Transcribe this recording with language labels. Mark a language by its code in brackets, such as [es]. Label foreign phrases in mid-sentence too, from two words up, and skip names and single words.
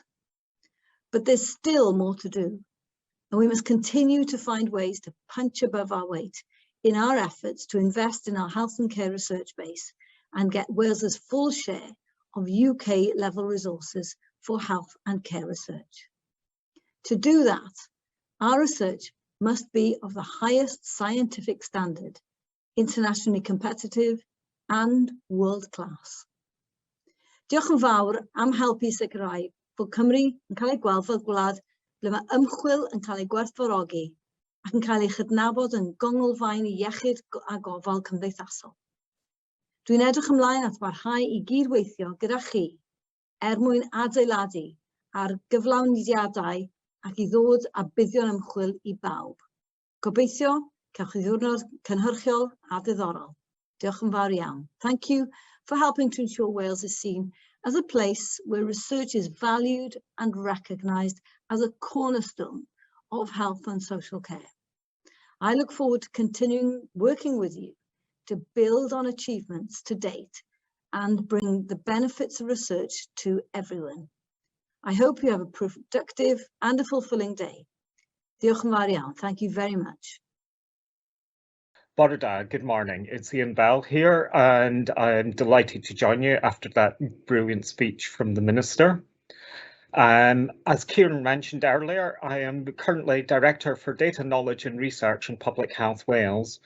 [en] But there's still more to do, and we must continue to find ways to punch above our weight in our efforts to invest in our health and care research base and get Wales's full share of UK level resources for health and care research. To do that, our research must be of the highest scientific standard, internationally competitive and world-class. [cy] Diolch yn fawr am helpu sicrhau bod Cymru yn cael ei gweld fel gwlad ble mae ymchwil yn cael ei gwerthfawrogi ac yn cael ei chydnabod yn gongolfaen i iechyd a gofal cymdeithasol. Dwi'n edrych ymlaen at barhau i gydweithio gyda chi mwyn adeiladu ar gyflawniadau ac i ddod a buddion ymchwil i bawb. Gobeithio cewch chi ddiwrnod cynhyrchiol a diddorol. Diolch yn fawr iawn. [en] Thank you for helping to ensure Wales is seen as a place where research is valued and recognised as a cornerstone of health and social care. I look forward to continuing working with you to build on achievements to date and bring the benefits of research to everyone. I hope you have a productive and a fulfilling day. [cy] Diolch yn fawr iawn. [en] Thank you very much. [cy] Bore da, [en] good morning. It's Iain Bell here, and I'm delighted to join you after that brilliant speech from the Minister. As Kieran mentioned earlier, I am currently Director for Data Knowledge and Research in Public Health Wales.